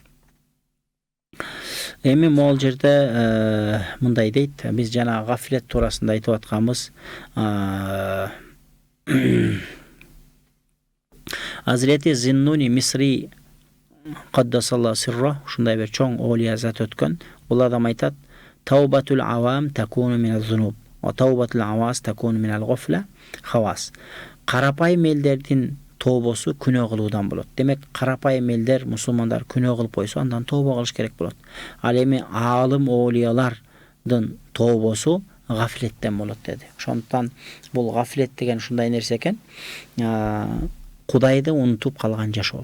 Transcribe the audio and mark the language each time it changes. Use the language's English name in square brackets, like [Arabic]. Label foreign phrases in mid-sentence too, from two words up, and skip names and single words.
[Kyrgyz] Эми могул жерде мындай дейт, биз жана гафлет туурасында айтып атканбыз. Азирети Зиннуни Мисри [Arabic] قدس الله سره, [Kyrgyz] ушундай бир чоң олия зат өткөн. Бул адам айтат: [Arabic] "توبة العوام تكون من الذنوب وتوبة الخواص تكون من الغفلة خواص." [Kyrgyz] Карапайым элдердин тообосу күнөө кылуудан болот. Демек, карапайым элдер, мусулмандар күнөө кылып койсо, андан тообо кылыш керек болот. Ал эми аалым оолиялардын тообосу гафлеттен болот деди. Ошондуктан бул гафлет деген ушундай нерсе экен. Кудайды унутуп калган жашоо.